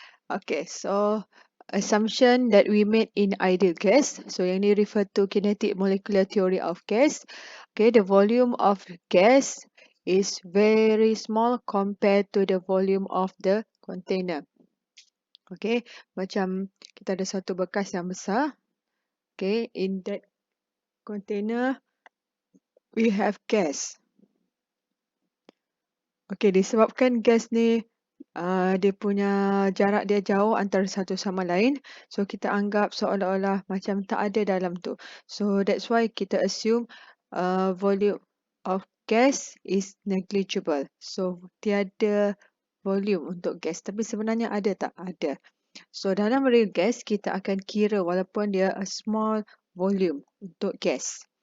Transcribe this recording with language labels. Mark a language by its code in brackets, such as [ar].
[en] Okay, so assumption that we made in ideal gas. [ms] So yang ni [en] refer to kinetic molecular theory of gas. Okay, the volume of gas is very small compared to the volume of the container. [ms] Okay, macam kita ada satu bekas yang besar. [en] Okay, in that container we have gas. [ms] Okay, disebabkan gas ni dia punya jarak dia jauh antara satu sama lain. So, kita anggap seolah-olah macam tak ada dalam tu. [en] So, that's why kita assume volume of gas is negligible. [ms] So, tiada volume untuk gas. Tapi sebenarnya ada tak? Ada. So, dalam real gas, kita akan kira walaupun dia a small volume untuk gas.